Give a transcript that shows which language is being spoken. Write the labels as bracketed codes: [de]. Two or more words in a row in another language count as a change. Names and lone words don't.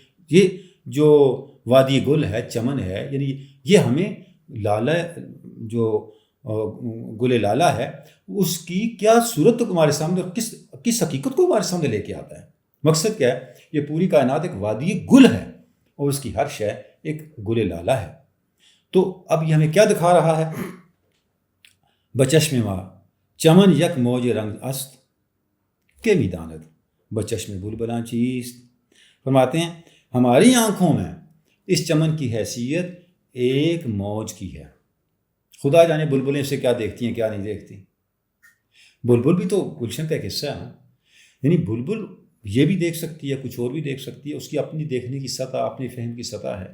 [ur] یہ جو وادی گل ہے، چمن ہے، یعنی یہ ہمیں لالہ، جو گل لالہ ہے، اس کی کیا صورت کو ہمارے سامنے اور کس حقیقت کو ہمارے سامنے لے کے آتا ہے. مقصد کیا ہے؟ یہ پوری کائنات ایک وادی گل ہے اور اس کی ہر شے ایک گل لالہ ہے. تو اب یہ ہمیں کیا دکھا رہا ہے؟ [fa] بچشم ماں چمن یک موج رنگ است کے میدانت بچشم بلبلاں چیست. [ur] فرماتے ہیں ہماری آنکھوں میں اس چمن کی حیثیت ایک موج کی ہے. خدا جانے بلبلیں اسے کیا دیکھتی ہیں، کیا نہیں دیکھتی. بلبل بھی تو گلشن کا ایک حصہ ہے. یعنی بلبل یہ بھی دیکھ سکتی ہے، کچھ اور بھی دیکھ سکتی ہے، اس کی اپنی دیکھنے کی سطح، اپنی فہم کی سطح ہے.